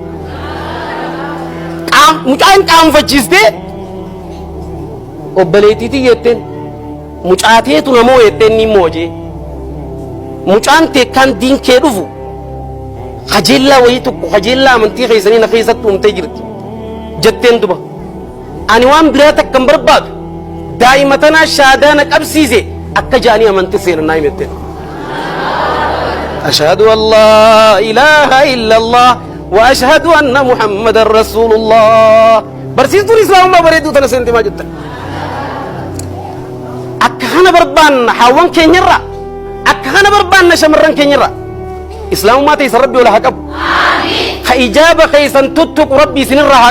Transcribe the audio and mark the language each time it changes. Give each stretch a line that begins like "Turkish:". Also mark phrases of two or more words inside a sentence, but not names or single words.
Oromo: mucaan qaanfachiistee obbaleetiitii jetteen mucaateetu namoo jetteen ni moojee mucaan teekkaan diinkee dhufu qajeellaa wayii tokko qajeellaa amantii keessanii na keessatti uumtee jirti jetteen duba ani waan biraa takkan barbaadu daa'ima tanaa shaadaa na qabsiise akka jaanii amantii seenannaa himetteen
Arabic: أشهد أن لا إله إلا الله وأشهد أن محمدا رسول الله
Oromo: barsiistuun islaamummaa bareedduu tana seente maa jettan akka kana barbaanna haawwan keenyarraa akka kana barbaanna shamarran keenyarraa islaamummaa teessan rabbi ola haa qabu ka ijaaba keessan tuttuqu rabbi isinirraa haa